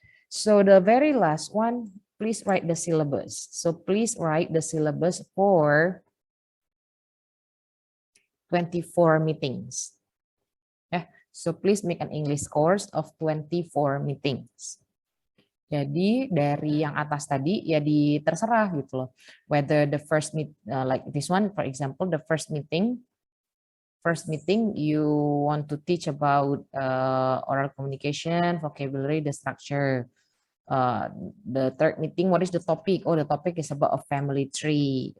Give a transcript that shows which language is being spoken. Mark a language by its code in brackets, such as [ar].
[en] So the very last one, please write the syllabus. So please write the syllabus for 24 meetings. Yeah. So please make an English course of 24 meetings. [id] Jadi dari yang atas tadi ya terserah gitu loh. [en] Whether the first meet like this one, for example, the first meeting you want to teach about oral communication, vocabulary, the structure. The third meeting, what is the topic? Oh, the topic is about a family tree.